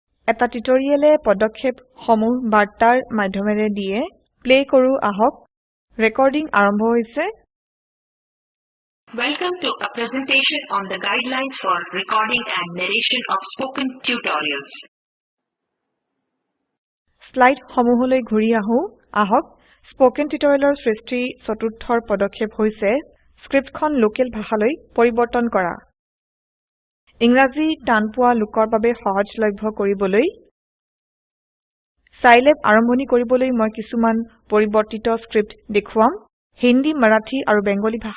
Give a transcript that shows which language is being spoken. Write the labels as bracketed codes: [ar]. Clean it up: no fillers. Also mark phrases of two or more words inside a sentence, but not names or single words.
[as] এটা টিউটৰিয়েলে পদক্ষেপ সমূহ বাৰ্তাৰ মাধ্যমেৰে দিয়ে প্লে কৰো আহক ৰেকৰ্ডিং আৰম্ভ হৈছে [en] Welcome to a presentation on the guidelines for recording and narration of spoken tutorials. [as] স্লাইড সমূহলৈ ঘূৰি আহক [en] spoken tutorial [as] সৃষ্টি চতুৰ্থৰ পদক্ষেপ হৈছে স্ক্ৰিপ্টখন লোকেল ভাষালৈ পৰিৱৰ্তন কৰা ইংৰাজী টান পোৱা লোকৰ বাবে সহজলভ্য কৰিবলৈ Scilab আৰম্ভণি কৰিবলৈ মই কিছুমান পৰিৱৰ্তিত স্ক্ৰিপ্ট দেখুৱাম হিন্দী মাৰাঠী আৰু বেংগলী